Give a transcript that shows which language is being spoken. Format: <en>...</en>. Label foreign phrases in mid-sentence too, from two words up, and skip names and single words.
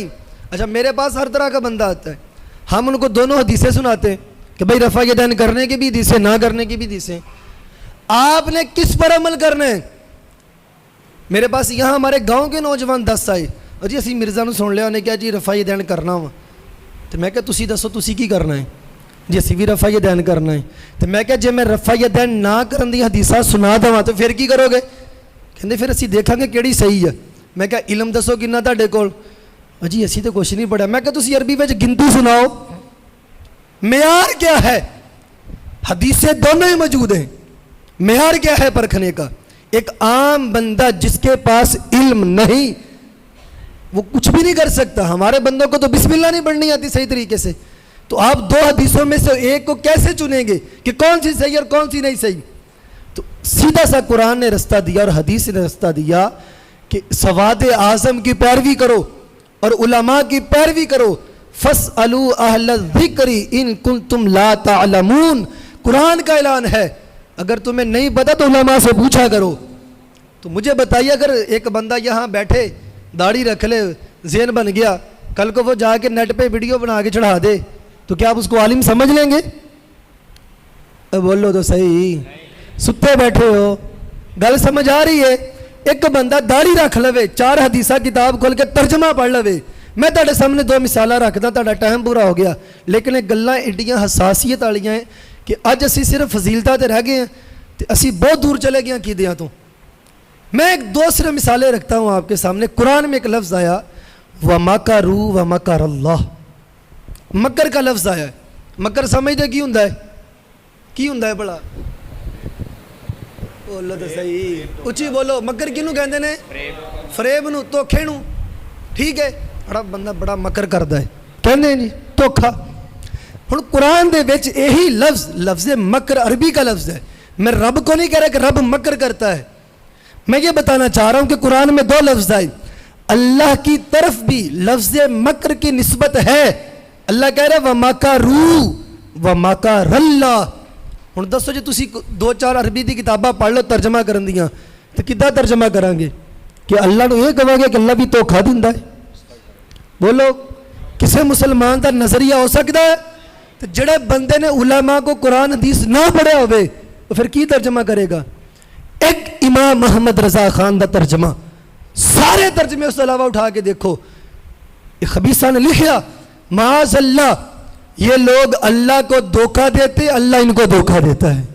<ur>اچھا میرے پاس ہر طرح کا بندہ آتا ہے, ہم ان کو دونوں حدیثیں سناتے ہیں کہ بھائی رفع یدین کرنے کی بھی حدیثیں, نہ کرنے کی بھی حدیثیں. آپ نے کس پر عمل کرنا ہے؟ میرے پاس یہاں ہمارے گاؤں کے نوجوان 10 آئے,</ur> <pa>اور جی اسی مرزا نو سن لیا, انہیں کیا جی رفع یدین کرنا وا. تو میں کہ تسی دسو تسی کی کرنا ہے؟ جی اسی بھی رفع یدین کرنا ہے. تو میں کہ جی میں رفع یدین نہ کرن دی حدیثاں سنا دواں تو پھر کی کرو گے؟ کہندے پھر اسی دیکھاں گے کیڑی صحیح ہے. میں کہ علم دسو کنا تہاڈے کول؟ جی اسی تو کچھ نہیں پڑھا. میں کہ تسی عربی وچ گنتی سناؤ.</pa> <ur>معیار کیا ہے؟ حدیثیں دونوں ہی موجود ہیں, معیار کیا ہے پرکھنے کا؟ ایک عام بندہ جس کے پاس علم نہیں وہ کچھ بھی نہیں کر سکتا. ہمارے بندوں کو تو بسم اللہ نہیں پڑھنی آتی صحیح طریقے سے, تو آپ 2 حدیثوں میں سے ایک کو کیسے چنیں گے کہ کون سی صحیح اور کون سی نہیں صحیح؟ تو سیدھا سا قرآن نے رستہ دیا اور حدیث نے رستہ دیا کہ سواد اعظم کی پیروی کرو اور علماء کی پیروی کرو.</ur> <ar>فَاسْأَلُوا أَهْلَ الذِّكْرِ إِن كُنتُمْ لَا تَعْلَمُونَ.</ar> <ur>قرآن کا اعلان ہے, اگر تمہیں نہیں پتا تو علماء سے پوچھا کرو. تو مجھے بتائیے, اگر ایک بندہ یہاں بیٹھے داڑھی رکھ لے, ذہن بن گیا, کل کو وہ جا کے نیٹ پہ ویڈیو بنا کے چڑھا دے, تو کیا آپ اس کو عالم سمجھ لیں گے؟</ur> <pa>بولو تو صحیح, ستے بیٹھے ہو, گل سمجھ آ رہی ہے؟ ایک بندہ داڑھی رکھ لوے, 4 حدیثہ کتاب کھول کے ترجمہ پڑھ لوے. میں تہاڈے سامنے 2 مثالاں رکھدا, تہاڈا ٹائم پورا ہو گیا, لیکن یہ گلاں ایڈیاں حساسیت والیاں ہیں کہ اج اسی صرف فضیلتاں تے رہ گئے ہیں تے اسی بہت دور چلے گئے عقیدیاں تو.</pa> <ur>میں ایک 2 صرف مثالیں رکھتا ہوں آپ کے سامنے. قرآن میں ایک لفظ آیا</ur> <ar>وَمَكَرُوا وَمَكَرَ اللَّهُ,</ar> <ur>مکر کا لفظ آیا ہے.</ur> <pa>مکر سمجھتے کی ہوندا ہے؟ کی ہوندا ہے بڑا؟</pa> <ur>بولو تو صحیح, اچھی بولو.</ur> <pa>مکر کینوں کہندے نے؟ فریب نو, دھوکھے نو. ٹھیک ہے, بڑا بندہ بڑا مکر کردا ہے, کہندے جی دھوکھا. ہن قرآن دے وچ یہی لفظ مکر عربی کا لفظ ہے.</pa> <ur>میں رب کو نہیں کہہ رہا کہ رب مکر کرتا ہے. میں یہ بتانا چاہ رہا ہوں کہ قرآن میں 2 لفظ آئے، اللہ کی طرف بھی لفظ مکر کی نسبت ہے. اللہ کہہ رہا ہے</ur> <ar>وَمَكَرُوا وَمَكَرَ اللَّهُ.</ar> <pa>ہن دسو جی تسی 2-4 عربی دی کتاباں پڑھ لو ترجمہ کرن دیاں تو کداں ترجمہ کران گے کہ اللہ نو یہ کہو گے کہ اللہ بھی دھوکھا دیندا ہے؟ بولو کسے مسلمان دا نظریہ ہو سکتا ہے؟ تو جڑے بندے نے علماء کو قرآن حدیث نہ پڑھیا ہوئے تو پھر کی ترجمہ کرے گا؟ ایک امام محمد رضا خان دا ترجمہ، سارے ترجمے اس علاوہ اٹھا کے دیکھو، خبیثہ نے لکھیا</pa> <ar>معاذ اللہ</ar> <ur>یہ لوگ اللہ کو دھوکہ دیتے، اللہ ان کو دھوکہ دیتا ہے.</ur>